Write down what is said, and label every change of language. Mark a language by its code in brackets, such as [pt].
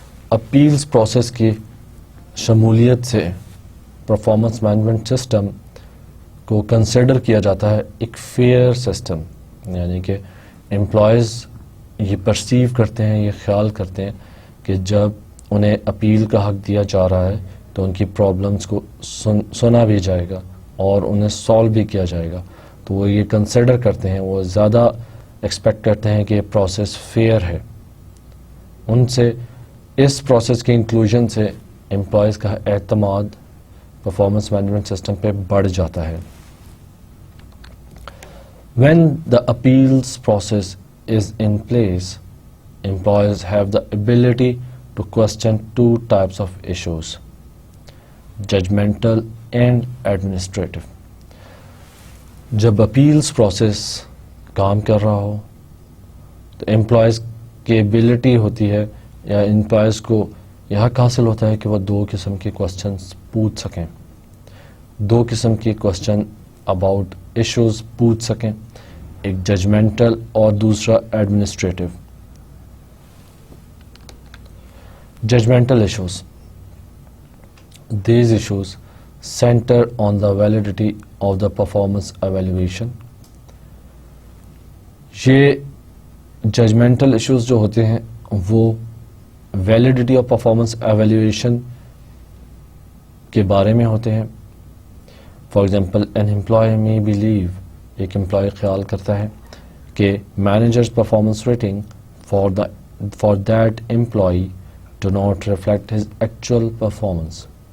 [ur] Appeals process کی شمولیت سے پرفارمنس مینجمنٹ سسٹم کو کنسیڈر کیا جاتا ہے ایک فیئر سسٹم، یعنی کہ امپلائیز یہ پرسیو کرتے ہیں، یہ خیال کرتے ہیں کہ جب انہیں اپیل کا حق دیا جا رہا ہے تو ان کی پرابلمس کو سنا بھی جائے گا اور انہیں سالو بھی کیا جائے گا. تو وہ یہ کنسیڈر کرتے ہیں، وہ زیادہ ایکسپیکٹ کرتے ہیں کہ یہ پروسیس فیئر ہے. ان سے اس پروسیس کی انکلوژن سے امپلائیز کا اعتماد پرفارمنس مینجمنٹ سسٹم پہ بڑھ جاتا ہے. [en] When the appeals process is in place, employees have the ability to question two types of issues: judgmental and administrative. [ur] جب اپیلس پروسیس کام کر رہا ہو تو امپلائیز کی ایبلٹی ہوتی ہے یا امپلائیز کو یہ حق حاصل ہوتا ہے کہ وہ دو قسم کے کوسچنس پوچھ سکیں، دو قسم کے کوسچن اباؤٹ ایشوز پوچھ سکیں، ایک ججمنٹل اور دوسرا administrative. Judgemental issues. [en] These issues center on the validity of the performance evaluation. [ur] یہ ججمنٹل ایشوز جو ہوتے ہیں وہ ویلیڈیٹی آف پرفارمنس ایویلیویشن کے بارے میں ہوتے ہیں. [en] for example an employee میں believe, [ur] ایک امپلائی خیال کرتا ہے کہ [en] Managers performance rating for that employee do not reflect his actual performance.